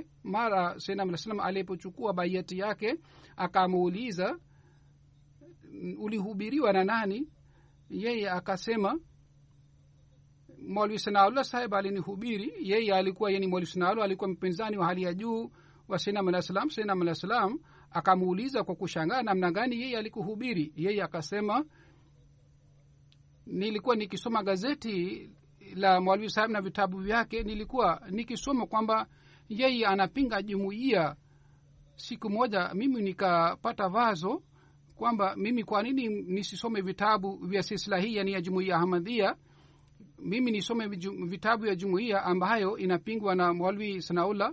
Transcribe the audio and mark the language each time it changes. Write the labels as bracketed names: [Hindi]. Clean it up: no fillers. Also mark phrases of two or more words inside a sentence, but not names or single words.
[Swahili] Mara [Arabic] سيدنا عليه السلام [Swahili] alipochukua baiati yake, akamuuliza, ulihubiriwa na nani? Yeye akasema, Maulvi Sanaullah sahib alinihubiri. Yeye alikuwa Maulvi Sanaullah alikuwa mpinzani wa hali ya juu wa [Arabic] سيدنا عليه السلام. سيدنا عليه السلام [Swahili] akamuuliza kwa kushangaa, namna gani yeye alikuhubiri? Yeye akasema, nilikuwa nikisoma gazeti la Maulvi sahib na vitabu vyake, nilikuwa nikisoma kwamba yeye anapinga jumuiya. Siku moja mimi nikapata wazo kwamba mimi kwa nini nisisome vitabu vya silsila hii, yani ya jumuiya Ahmadiyya, mimi nisome vitabu vya jumuiya ambayo inapingwa na Maulvi Sanaullah.